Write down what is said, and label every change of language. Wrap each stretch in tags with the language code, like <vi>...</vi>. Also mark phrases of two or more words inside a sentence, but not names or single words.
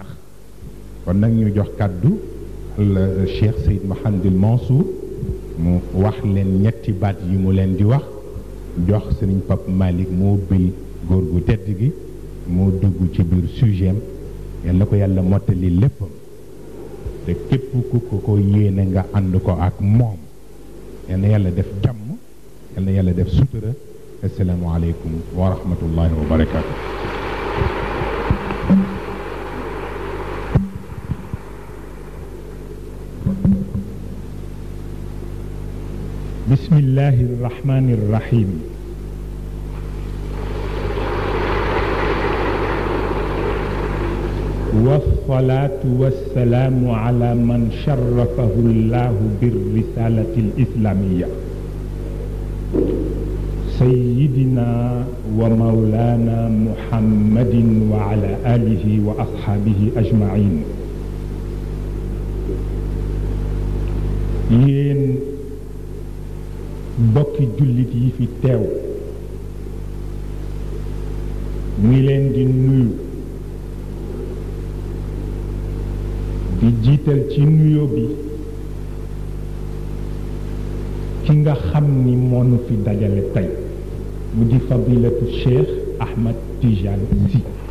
<wo>kon nag ñu jox kaddu la Cheikh Seyd Mouhamadul Mansour mu wax leen ñetti baat yi mu leen di wax jox Serigne Pape Malick mu ubbil góor gu tedd gi mu dugg ci biir sujet am yal na ko yàlla mottali léppam te képp ku ko yéene nga ànd ko ak moom yal na yàlla def jàmm yal na yàlla def sutura</wo> <ar>السلام عليكم ورحمة الله وبركاته. بسم الله الرحمن الرحيم والصلاة والسلام على من شرفه الله بالرسالة الإسلامية سيدنا ومولانا محمد وعلى آله وأصحابه أجمعين.</ar> <wo>yéen bokki jullit yi fi teew ngi leen di nuyu di jiital ci nuyo bi ki nga xam ni moo nu fi dajale tey mu di fadilatu Cheikh Ahmed Tidiane Sy</wo>